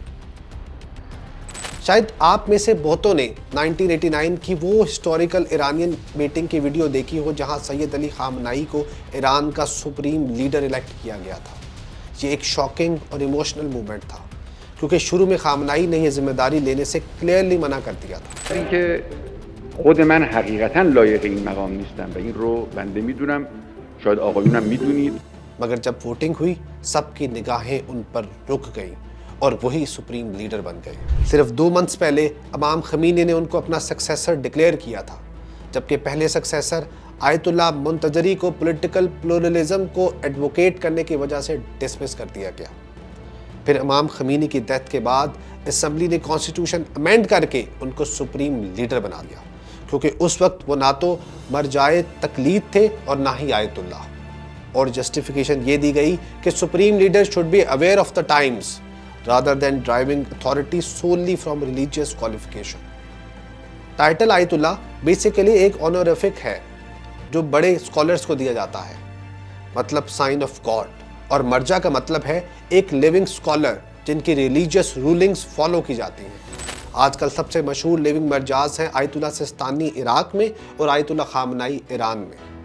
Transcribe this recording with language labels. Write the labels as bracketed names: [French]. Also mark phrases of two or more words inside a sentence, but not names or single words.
[Urdu] شاید آپ میں سے بہتوں نے 1989 کی وہ [English] historical Iranian meeting [Urdu] کی ویڈیو دیکھی ہو جہاں سید علی خامنائی کو ایران کا [English] supreme leader elect [Urdu] کیا گیا تھا۔ یہ ایک شاکنگ اور [English] emotional moment [Urdu] تھا، کیونکہ شروع میں خامنائی نے یہ ذمہ داری لینے سے کلیئرلی منع کر دیا تھا۔ [Persian] خود من حقیقتا لایق این مقام نیستم و این رو بنده میدونم، شاید آقایونم میدونید۔ [Urdu] مگر جب ووٹنگ ہوئی سب کی نگاہیں ان پر رک گئیں اور وہی [English] supreme leader [Urdu] بن گئے۔ صرف 2 منتھس پہلے امام خمینی نے ان کو اپنا [English] successor declare [Urdu] کیا تھا، جبکہ پہلے سکسیسر آیت اللہ منتظری کو [English] political pluralism [Urdu] کو ایڈوکیٹ کرنے کی وجہ سے ڈسمس کر دیا گیا۔ پھر امام خمینی کی ڈیتھ کے بعد اسمبلی نے [English] constitution amend [Urdu] کر کے ان کو [English] supreme leader [Urdu] بنا دیا، کیونکہ اس وقت وہ نہ تو مرجائے تقلید تھے اور نہ ہی آیت اللہ، اور جسٹیفیکیشن یہ دی گئی کہ سپریم لیڈر [English] should be aware of the times rather than driving authority solely from religious qualification۔ [Urdu] ٹائٹل آیت اللہ بیسیکلی ایک آنوریفک ہے جو بڑے اسکالرز کو دیا جاتا ہے، مطلب [English] sign of God, [Urdu] اور مرجع کا مطلب ہے ایک [English] living scholar [Urdu] جن کی [English] religious rulings follow [Urdu] کی جاتی ہیں۔ آج کل سب سے مشہور لیونگ مرجعز ہیں آیت اللہ سستانی عراق میں اور آیت اللہ خامنائی ایران میں۔